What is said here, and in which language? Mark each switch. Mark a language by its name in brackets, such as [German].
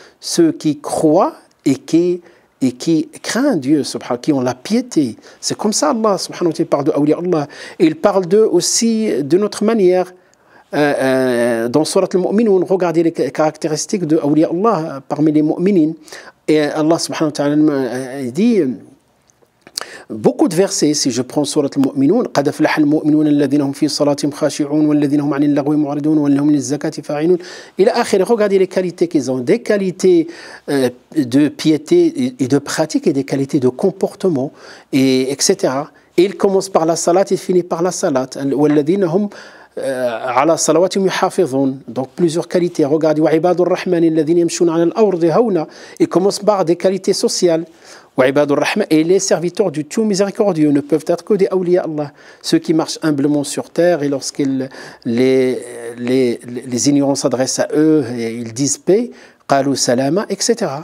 [French] Ceux qui croient et qui craignent Dieu, qui ont la piété. C'est comme ça Allah subhanahu wa ta'ala parle de awliya Allah. Et il parle d'eux aussi d'une autre manière. Dans Surat al-Mu'minun, regardez les caractéristiques de awliya Allah parmi les mu'minin. Et Allah subhanahu wa ta'ala dit beaucoup de versets, si je prends Surat al-Mu'minun, [Arabic] قَدْ أَفْلَحَ الْمُؤْمِنُونَ الَّذِينَ هُمْ فِي صَلَاتِهِمْ خَاشِعُونَ وَالَّذِينَ هُمْ عَنِ اللَّغْوِ مُعْرِضُونَ وَالَّذِينَ هُمْ لِلزَّكَاةِ فَاعِلُونَ إلى آخره. [French] Regardez les qualités qu'ils ont, des qualités de piété et de pratique et des qualités de comportement, etc. Et il commence par la salat et finit par la salat. [Arabic] وَالَّذِينَ هُمْ على صلواتهم يحافظون. [French] Donc plusieurs qualités. Regardez [Arabic] وعباد الرحمن الذين يمشون على الأرض هونا. [French] Il commence par des qualités sociales. [Arabic] وعباد الرحمن, [French] et les serviteurs du tout miséricordieux ne peuvent être que des awliya Allah, ceux qui marchent humblement sur terre et lorsqu'ils les ignorants s'adressent à eux et ils disent paix, [Arabic] قالوا سلاما, [French] etc.